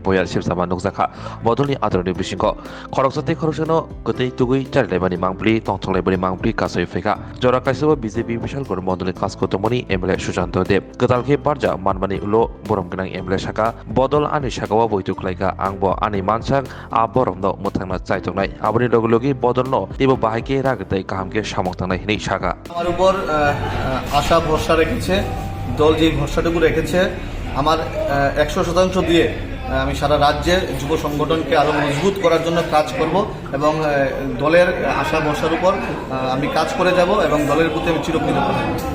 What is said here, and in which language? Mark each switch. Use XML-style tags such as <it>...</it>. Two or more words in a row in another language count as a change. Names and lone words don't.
<trp>बयार सिबसामा नुकजाखा बदलनि आदरनि बिसिंखौ खरकसाते खरकसानो गतै तुगै चारिलाइबानि मांप्लि तंथंलाइबानि मांप्लि कासै फेका जरा काइसबो बीजेपी विशालगढ़ मन्दलनि कास्को तमनि एमएलए सुशांत देव गदालखे बारजा मानमानि उलो बरमगोनां एमएलए साका बदल आनि सागावा बयतुखलाइगा आंबो आनि मानसाक आ बरमनो मुथांना चाइतंनाय आबनि लगलगि बदलनो एबो बाहायके रागतै काहामके सामंथांनाय हिनै सागा</trp> <bn>আশা ভরসা রেখেছে দল যে ভরসাটুকু রেখেছে আমার 100% দিয়ে আমি সারা রাজ্যে যুব সংগঠনকে আরো মজবুত করার জন্য কাজ করব এবং দলের আশা ভরসার উপর আমি কাজ করে যাব এবং দলের প্রতি আমি চিরকৃতজ্ঞ থাকব।</bn>